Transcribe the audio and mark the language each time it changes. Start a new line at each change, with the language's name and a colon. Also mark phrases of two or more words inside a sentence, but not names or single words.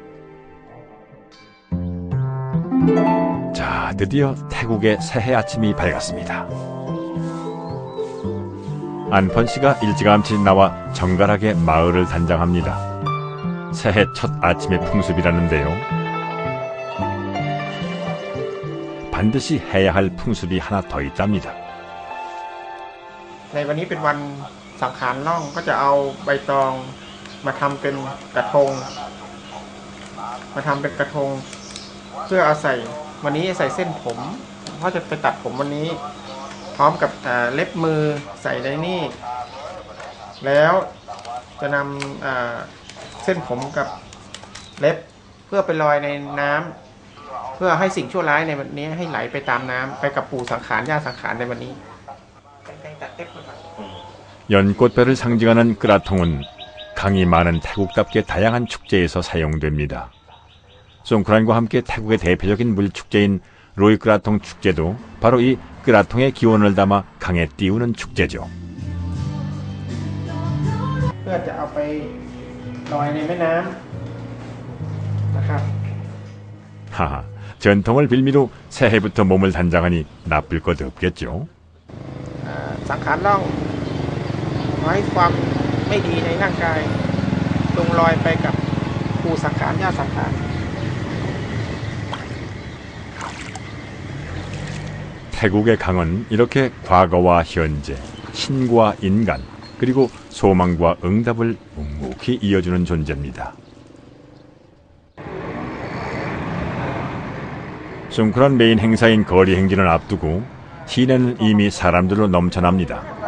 Korean: 자, 드디어 태국의 새해 아침이 밝았습니다. 안펀 씨가 일찌감치 나와 정갈하게 마을을 단장합니다. 새해 첫 아침의 풍습이라는데요. 반드시 해야 할 풍습이 하나 더 있답니다.
Thai: ในวันนี้เป็นวันสังขารล่องก็จะเอาใบตองมาทำเป็น กระทงเพื่อเอาใส่วันนี้ใส่เส้นผมเพราะจะไปตัดผมวันนี้พร้อมกับเล็บมือใส่ในนี่แล้วจะนำเส้นผมกับเล็บเพื่อไปลอยในน้ำเพื่อให้สิ่งชั่วร้ายในวันนี้ให้ไหลไปตามน้ำไปกับปู่สังขารย่าสังขารในวันนี้
Korean: 연꽃배를 상징하는 끄라통은 강이 많은 태국답게 다양한 축제에서 사용됩니다. 송크란과 함께 태국의 대표적인 물축제인 로이끄라통 축제도 바로 이 끄라통의 기원을 담아 강에 띄우는 축제죠.
Thai: เพื่อจะเอาไปลอยในแม่น้ำนะครับ
Korean: 하하, 전통을 빌미로 새해부터 몸을 단장하니 나쁠 것 없겠죠.
Thai: สังขารล่องไว้ความไม่ดีในร่างกายลงลอยไปกับปู่สังขารย่าสังขาร
Korean: 태국의 강은 이렇게 과거와 현재, 신과 인간, 그리고 소망과 응답을 묵묵히 이어주는 존재입니다. 송크란 메인 행사인 거리 행진을 앞두고 시내는 이미 사람들로 넘쳐납니다.